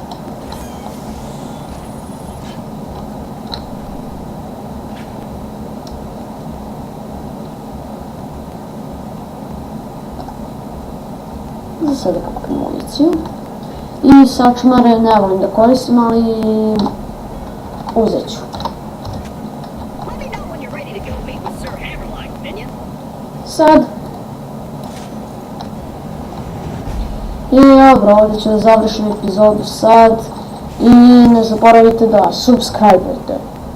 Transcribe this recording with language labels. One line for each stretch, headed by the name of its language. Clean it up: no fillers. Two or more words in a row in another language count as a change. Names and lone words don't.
Serbian: Za sada kupim municiju. I sačmare ne volim da koristim, ali uzet ću.
English: Let me know when you're ready to go meet with Sir Hammerlock, minion.
Serbian: Sad. I dobro, ovdje ću da završim epizodu sad. I ne zaboravite da subscribe-ujete.